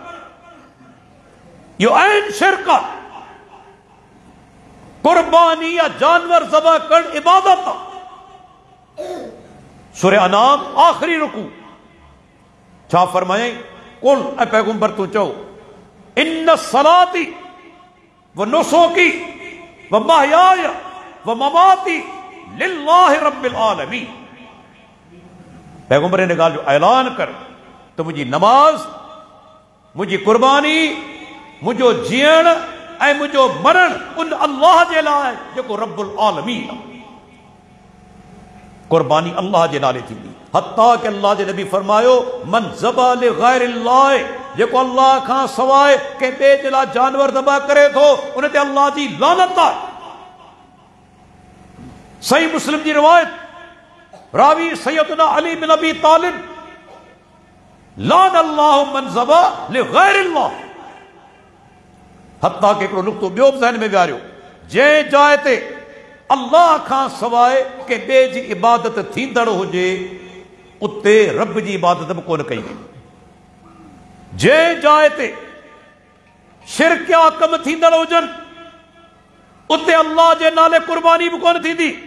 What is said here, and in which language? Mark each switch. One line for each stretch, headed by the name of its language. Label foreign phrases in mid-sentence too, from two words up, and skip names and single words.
Sindhi: इहो आहिनि शिरक। कुर्बानी या जानवर ज़बह करणु इबादत आहे। सूरह अनाम आखिरी रुकू छा फरमाए?
Arabic: कुल
Sindhi: ऐ पैगंबर तू चओ
Arabic: إن صلاتي و نسكي و محياي و مماتي لله رب العالمين.
Sindhi: पैगंबर इन ॻाल्हि जो ऐलान कर त मुंहिंजी नमाज, मुंहिंजी कुर्बानी, मुंहिंजो जीअण ऐं मुंहिंजो मरण उन अल्लाह जे लाइ जेको
Arabic: رب العالمين
Sindhi: आहे। कुर्बानी अल्लाह जे नाले थींदी। हत्ता कि अल्लाह जे नबी फरमायो
Arabic: من ذبح ل غير الله,
Sindhi: जेको अल्लाह खां सवाइ कंहिं ॿिए जे लाइ जानवर ज़बह करे थो उन ते अल्लाह जी लानत आहे। सही मुस्लिम जी रिवायत, रावी सैयदना अली बिन अबी तालिब,
Arabic: لعن الله من ذبح ل غير الله.
Sindhi: हत्ता कि हिकिड़ो नुक़्तो ॿियो बि ज़हन में विहारियो, जंहिं जाइ ते अल्लाह खां सवाइ के ॿिए जी इबादत थींदड़ हुजे उते रब जी इबादत बि कोन कई वेंदी। जंहिं जाइ ते शिरकिया कम थींदड़ हुजनि उते अल्लाह जे नाले कुर्बानी बि कोन थींदी।